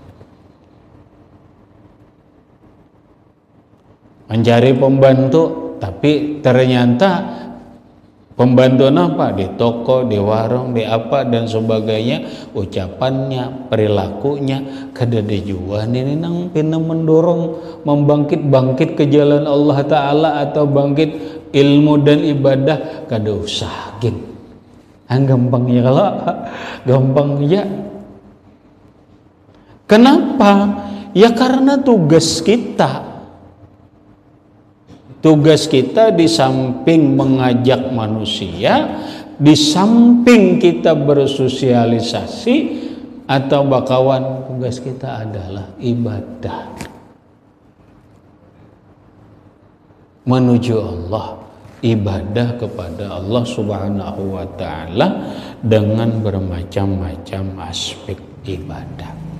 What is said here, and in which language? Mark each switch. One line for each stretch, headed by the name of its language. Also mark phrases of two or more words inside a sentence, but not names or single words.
Indonesian: Mencari pembantu tapi ternyata pembantu apa? Di toko, di warung, di apa dan sebagainya, ucapannya, perilakunya
Banjar: kada dijuan ini nang pina
Indonesian: mendorong membangkit ke jalan Allah Ta'ala atau bangkit ilmu dan ibadah,
Banjar: kada usah gin.
Indonesian: Gampangnya kalau gampangnya. Kenapa? Ya karena tugas kita di samping mengajak manusia, di samping kita bersosialisasi atau bakawan, tugas kita adalah ibadah menuju Allah, ibadah kepada Allah
Arabic: سبحانه وتعالى
Indonesian: dengan bermacam-macam aspek ibadah.